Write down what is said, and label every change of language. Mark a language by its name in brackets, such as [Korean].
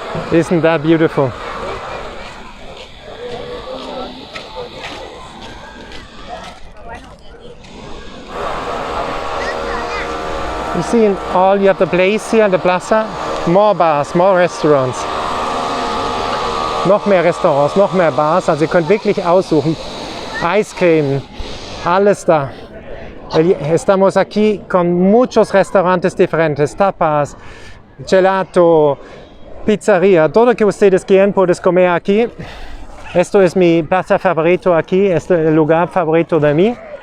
[English] Isn't that beautiful? You see, you have the place here, the plaza, more bars, more restaurants. [German] Noch mehr Restaurants, noch mehr Bars, also ihr könnt wirklich aussuchen. [English] Ice Cream, [German] alles da. [Spanish] Estamos aquí con muchos restaurantes diferentes, tapas, gelato, pizzería, todo que ustedes quieran puedes comer aquí. Esto es mi plaza favorito aquí, este es el lugar favorito de mí.